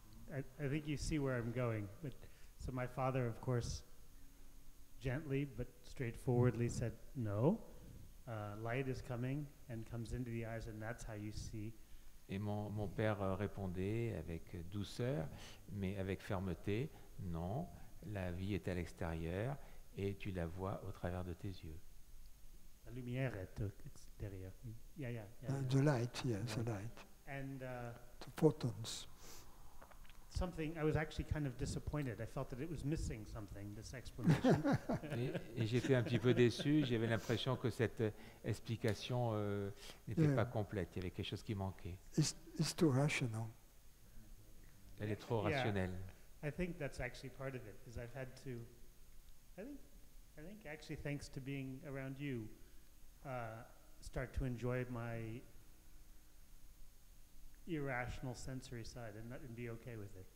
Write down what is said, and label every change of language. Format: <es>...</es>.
<en>I think you see where I'm going. But so my father, of course, gently but straightforwardly said, no, light is coming and comes into the eyes and that's how you see.</en> <fr>Et mon père répondait avec douceur, mais avec fermeté, non, la vie est à l'extérieur et tu la vois au travers de tes yeux. La lumière est derrière.</fr> <en>Yeah. The light, yes, the light. And The photons. something, I was actually kind of disappointed. I felt that it was missing something, this explanation.</en> <fr>Et j'étais un petit peu déçu, j'avais l'impression que cette explication n'était pas complète, il y avait quelque chose qui manquait.</fr> <en>It's too rational.</en> <fr>Elle est trop</fr> <en>Yeah.</en> <fr>rationnelle.</fr> <en>I think that's actually part of it, is I've had to, I think actually thanks to being around you, start to enjoy my irrational sensory side and be okay with it.</en>